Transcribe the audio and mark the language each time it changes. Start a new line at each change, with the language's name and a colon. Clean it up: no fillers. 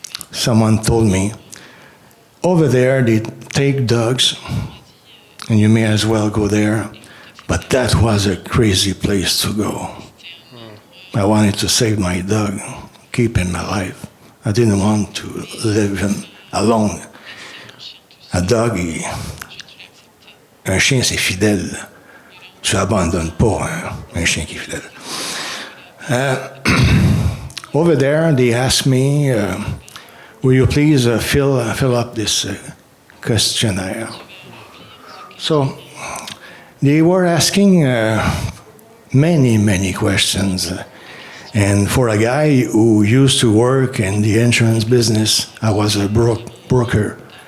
English: Someone told me, over there they take dogs, and you may as well go there. But that was a crazy place to go. I wanted to save my dog, keep him alive. I didn't want to leave him alone.
French: Un dog, un chien, c'est fidèle. Tu abandonnes pas un chien qui est fidèle.
English: Over there, they asked me, will you please fill up this questionnaire? So they were asking many questions. And for a guy who used to work in the insurance business, I was a broker.